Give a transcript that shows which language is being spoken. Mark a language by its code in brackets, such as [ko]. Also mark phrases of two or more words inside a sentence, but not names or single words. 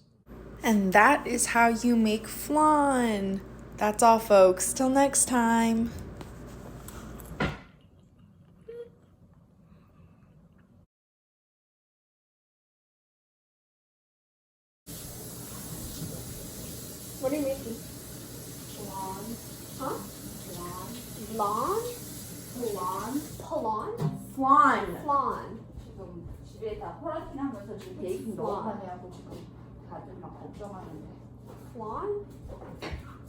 [en] And that is how you make flan. That's all, folks. Till next time. What are you making? Flan. Huh? Flan. Lawn? flan. Polon? Flan. flan. [ko] 지금 집에다 호라킨 하면서 지금 베이킹 너무 많이 하고 지금 다들 막 걱정하는데. [en] flan.